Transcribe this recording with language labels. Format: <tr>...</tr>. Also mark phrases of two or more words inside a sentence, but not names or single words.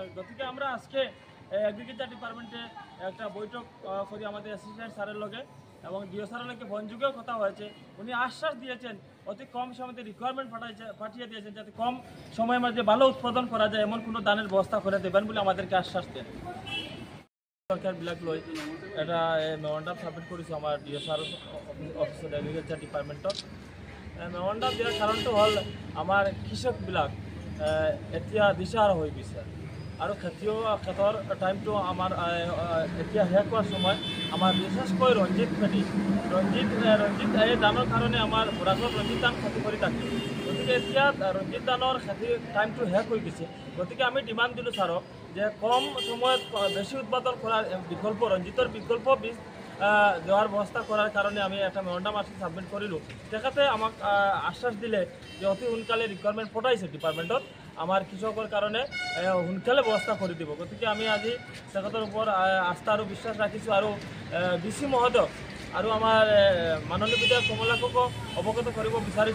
<bn>গতিকে আমরা আজকে</bn> <en>agriculture department</en> <bn>একটা বৈঠক করি আমাদের অ্যাসিস্ট্যান্ট স্যারের লগে, এবং ডিও স্যারের লগে ফোন যুগেও কথা হয়েছে। উনি আশ্বাস দিয়েছেন অতি কম সময়তে রিকোয়ারমেন্ট পাঠিয়ে দিয়েছেন যাতে কম সময়ের মধ্যে ভালো উৎপাদন করা যায় এমন কোনো ধানের ব্যবস্থা করে দেবেন বলে আমাদেরকে আশ্বাস দেন।</bn> <as>সরকারবিলাক লৈ এটা</as> <en>memorandum submit</en> <as>কৰিছোঁ আমাৰ ডিও স্যাৰ অফিচত</as> <en>agriculture department.</en> <as>মেমোরান্ডাম দিয়াৰ কাৰণটো হ'ল আমাৰ কৃষকবিলাক এতিয়া দিশাহাৰা হৈ গৈছে, আৰু খেতৰ টাইমটো আমাৰ এতিয়া শেষ হোৱাৰ সময়। আমাৰ বিশেষকৈ ৰঞ্জিত খেতি, ৰঞ্জিত এই ধানৰ কাৰণে আমাৰ বৰাকত ৰঞ্জিত ধান খেতি কৰি থাকে। গতিকে এতিয়া ৰঞ্জিত ধানৰ খেতিৰ টাইমটো শেষ হৈ গৈছে। গতিকে আমি ডিমাণ্ড দিলোঁ ছাৰক যে কম সময়ত বেছি উৎপাদন কৰাৰ বিকল্প ৰঞ্জিতৰ বিকল্প বীজ</as> <bn>দেওয়ার ব্যবস্থা করার কারণে আমি একটা মেমোরান্ডাম আজকে</bn> <as>সাবমিট করিলোঁ। তেখেতে আমাক আশ্বাস দিলে যে অতি সোনকালে রিকোয়ারমেন্ট পঠাইছে ডিপার্টমেন্টত, আমার কৃষকৰ কাৰণে সোনকালে ব্যৱস্থা কৰি দিব। গতিকে আমি আজি তেখেতৰ ওপৰত আস্থা আৰু বিশ্বাস ৰাখিছোঁ, আৰু ডিচি মহোদয় আৰু আমাৰ মাননীয় বিধায়ক কমলাকক অৱগত কৰিব বিচাৰিছোঁ।</as>